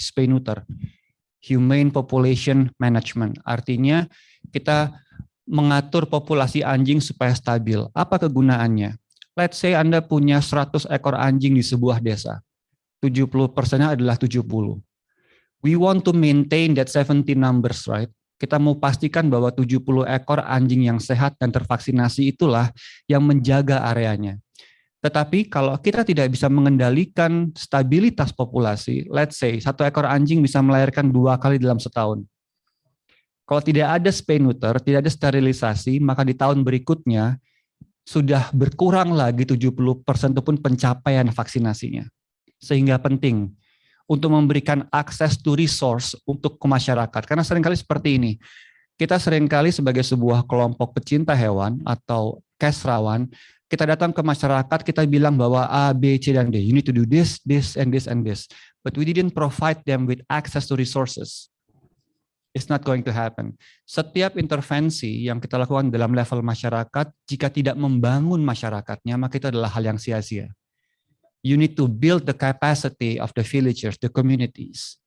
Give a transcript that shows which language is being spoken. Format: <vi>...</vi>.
<en>Spay neuter, Humane Population Management.</en> <id>Artinya kita mengatur populasi anjing supaya stabil. Apa kegunaannya?</id> <en>Let's say</en> <id>Anda punya 100 ekor anjing di sebuah desa. 70%-nya adalah 70.</id> <en>We want to maintain that 70 numbers, right?</en> <id>Kita mau pastikan bahwa 70 ekor anjing yang sehat dan tervaksinasi itulah yang menjaga areanya. Tetapi kalau kita tidak bisa mengendalikan stabilitas populasi,</id> <en>let's say</en> <id>1 ekor anjing bisa melahirkan 2 kali dalam setahun. Kalau tidak ada spay neuter, tidak ada sterilisasi, maka di tahun berikutnya sudah berkurang lagi 70% ataupun pencapaian vaksinasinya. Sehingga penting untuk memberikan akses to resource untuk ke masyarakat. Karena seringkali seperti ini, kita seringkali sebagai sebuah kelompok pecinta hewan atau kesrawan, kita datang ke masyarakat, kita bilang bahwa A, B, C, dan D.</id> <en>You need to do this, this, and this, and this. But we didn't provide them with access to resources. It's not going to happen.</en> <id>Setiap intervensi yang kita lakukan dalam level masyarakat, jika tidak membangun masyarakatnya, maka itu adalah hal yang sia-sia.</id> <en>You need to build the capacity of the villagers, the communities.</en>